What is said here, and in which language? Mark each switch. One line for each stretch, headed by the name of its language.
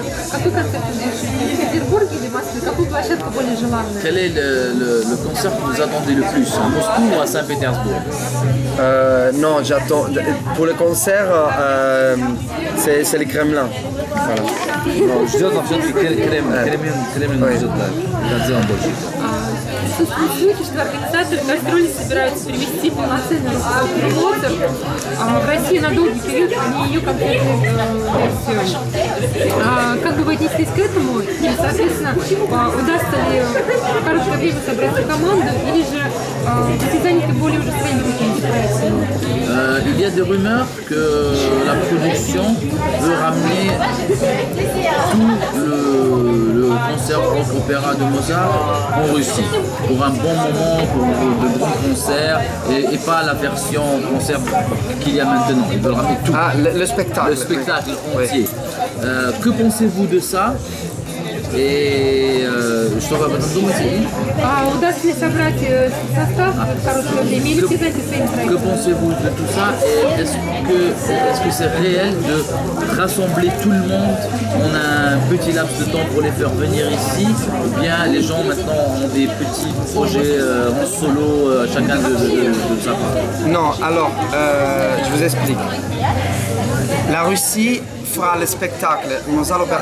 Russian: Какой концерт в Петербурге или в Москве? Какую площадку более желанную?
French: Quel est le concert que vous attendez le plus, à Moscou ou à Saint-Pétersbourg? Non, j'attends. Pour le concert, c'est le Kremlin. Voilà.
Russian: Ждет он все-таки Кремль ждет, да, сделан больше. Слухи, что организаторы гастролей собираются привести полноценный русскоязычный концерт в России на долгий период, а не ее конкретную версию. Как бы вы отнеслись к этому? И, соответственно, удастся ли в короткое время собрать команду, или же вы заняты более уже своими какими-то проектами?
French: Il y a des rumeurs que la production veut ramener tout le concert rock opéra de Mozart en Russie pour un bon moment, pour de bons concerts et pas la version concert qu'il y a maintenant. Ils veulent ramener tout. Ah, le spectacle. Le spectacle entier. Oui. Que pensez-vous de ça?
Russian: Et что вы об этом думаете? Удастся ли собрать состав в короткое время, или все знаете своими проектами?
French: Que pensez-vous de tout ça? Et est-ce que c'est réel de rassembler tout le monde en un petit laps de temps pour les faire venir ici? Ou bien les gens maintenant ont des petits projets en solo, chacun de sa part? Non, alors, je vous explique. La Russie fera le spectacle Mozart l'opéra.